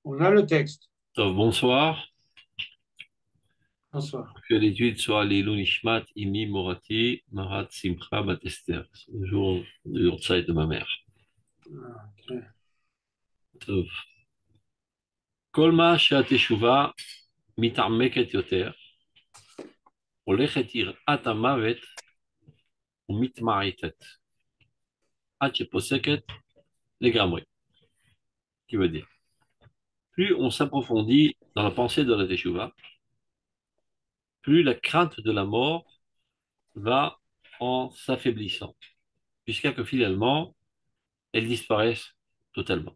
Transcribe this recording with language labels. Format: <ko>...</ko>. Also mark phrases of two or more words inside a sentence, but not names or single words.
<fr>On a le texte. Bonsoir, Bonsoir. que l'étude soit</fr> <he>לעילוי נשמת, אמי מורתי, מרת שמחה בת אסתר.</he> <fr>C'est le jour de Yortzeit de ma mère. Ah, ok.</fr> <he>טוב. כל מה שהתשובה מתעמקת יותר, הולכת יראת המוות ומתמעטת, עד שפוסקת לגמרי.</he> <fr>Qui veut dire, plus on s'approfondit dans la pensée de la Teshuvah, plus la crainte de la mort va en s'affaiblissant, jusqu'à que finalement, elle disparaisse totalement.</fr>